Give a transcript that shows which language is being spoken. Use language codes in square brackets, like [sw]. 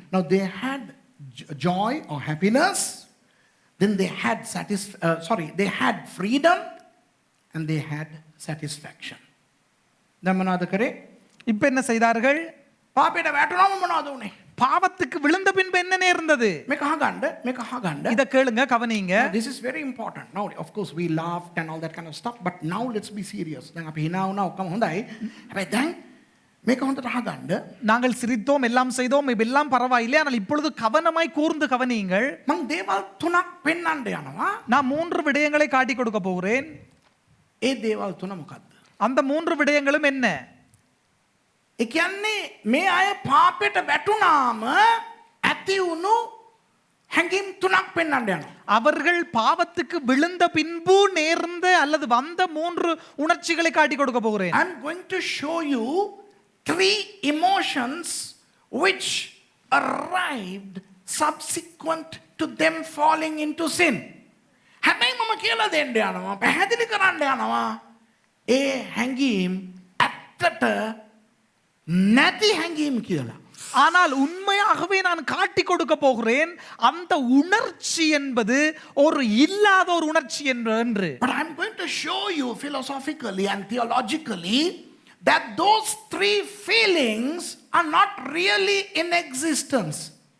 [en] Now they had joy or happiness, then they had they had freedom, and they had satisfaction. [si] දැන් මොනවද කරේ? [ta] இப்ப என்ன செய்தார்கள்? [si] පාපයට වැටුණාම මොනවද උනේ? [ta] பாவத்துக்கு விழுந்த பின்பு என்ன நேர்ந்தது? [si] මේක අහගන්න. [ta] இத கேளுங்க, கவனிங்க. [en] This is very important. Now of course we laughed and all that kind of stuff, but now let's be serious. [si] දැන් අපි hina වුණා ඔක්කොම හොඳයි. හැබැයි දැන් මේක හොඳට අහගන්න. [ta] நாங்கள் சிரித்தோம், எல்லாம் செய்தோம், இதெல்லாம் பரவாயில்லை. ஆனால் இப்பொழுது கவனமாய் கூர்ந்து கவனியுங்கள். [si] මං දේවල් තුනක් පෙන්වන්න යනවා. [ta] நான் 3 விடயங்களை காட்டி கொடுக்க போகிறேன். [si] ඒ දේවල් තුන මොකක්ද? [ta] அந்த 3 விடயங்களும் என்ன? [si] ඒ කියන්නේ මේ අය පාපයට වැටුණාම ඇති වුණු හැඟීම් තුනක් පෙන්වන්න යනවා. [ta] அவர்கள் பாவத்துக்கு விழுந்த பின்பு நேர்ந்த அல்லது வந்த 3 உணர்ச்சிகளை காட்டி கொடுக்க போகிறேன். [en] I'm going to show you 3 emotions which arrived subsequent to them falling into sin. [si] හැබැයි මම කියලා දෙන්න යනවා, පැහැදිලි කරන්න යනවා. ඒ හැඟීම් ඇත්තට නැති හැඟීම් කියලා. [ta] ஆனால் உண்மையாகவே நான் காட்டி கொடுக்க போகிறேன், அந்த உணர்ச்சி என்பது ஒரு இல்லாத ஒரு உணர்ச்சி என்று. [en] But I'm going to show you philosophically and theologically that those 3 feelings are not really in existence.